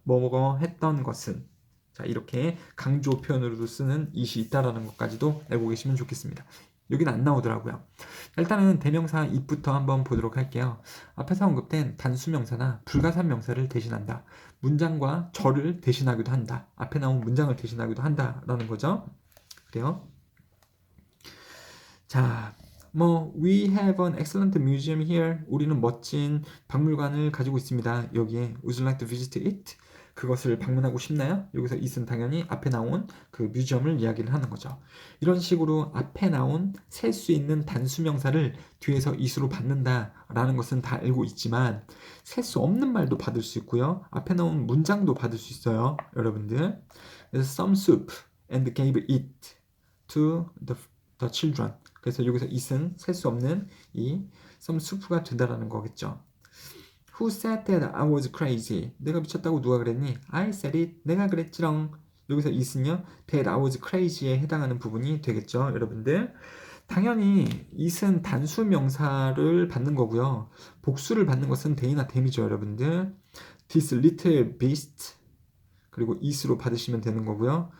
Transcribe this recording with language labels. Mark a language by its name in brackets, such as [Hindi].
[Korean] 뭐뭐 했던 것은. 자, 이렇게 강조 표현으로도 쓰는 it이 있다라는 것까지도 알고 계시면 좋겠습니다. 여기는 안 나오더라고요. 일단은 대명사 it부터 한번 보도록 할게요. 앞에서 언급된 단수명사나 불가산 명사를 대신한다. 문장과 절을 대신하기도 한다. 앞에 나온 문장을 대신하기도 한다라는 거죠. 그래요. [English] 자, we have an excellent museum here. [Korean] 우리는 멋진 박물관을 가지고 있습니다. 여기에 [English] would you like to visit it? [Korean] 그것을 방문하고 싶나요? 여기서 it은 당연히 앞에 나온 그 뮤지엄을 이야기를 하는 거죠. 이런 식으로 앞에 나온 셀 수 있는 단수명사를 뒤에서 it으로 받는다라는 것은 다 알고 있지만 셀 수 없는 말도 받을 수 있고요. 앞에 나온 문장도 받을 수 있어요. 여러분들. 그래서 [English] some soup and gave it to the children. [Korean] 그래서 여기서 it은 셀 수 없는 이 some soup가 된다라는 거겠죠. [English] Who said that I was crazy? [Korean] 내가 미쳤다고 누가 그랬니? [English] I said it. [Korean] 내가 그랬지롱. 여기서 it은요, [English] that I was crazy [Korean] 에 해당하는 부분이 되겠죠, 여러분들. 당연히 it은 단수 명사를 받는 거고요. 복수를 받는 것은 they나 them이죠, 여러분들. [English] This little beast [Korean] 그리고 it으로 받으시면 되는 거고요.